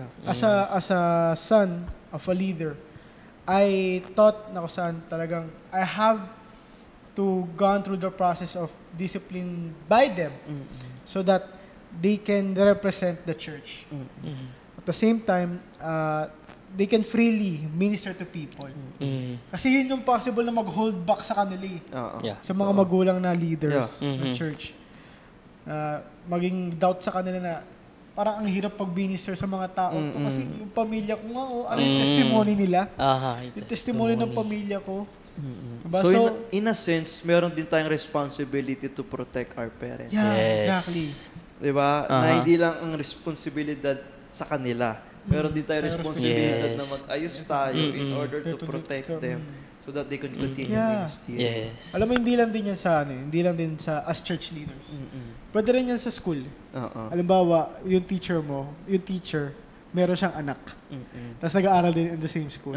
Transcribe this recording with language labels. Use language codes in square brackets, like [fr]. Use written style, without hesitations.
[en] As a son of a leader, I thought [tl] na kung saan talagang [en] I have to gone through the process of discipline by them so that they can represent the church. At the same time, they can freely minister to people. [tl] Kasi yun yung possible na mag-hold back sa kanila sa mga magulang na leaders ng church. Maging doubt sa kanila na parang ang hirap pag-minister sa mga tao to kasi yung pamilya ko nga, ano yung testimony nila? Yung testimony ng pamilya ko. Diba? [en] So in a sense, [tl] meron din tayong [en] responsibility to protect our parents. Yeah, exactly. [tl] Diba? Na Aha. hindi lang ang responsibilidad sa kanila. Pero di tayo responsibilidad [en] Yes. [tl] na mag-ayos tayo in Mm-mm. [en] order to protect them so that they can continue Yeah. ministry. Yes. [tl] Alam mo, hindi lang din yan sa hindi lang din sa as church leaders. Pwede rin yan sa school. Oo. Halimbawa, yung teacher, meron siyang anak. Tapos nag-aaral din [en] in the same school.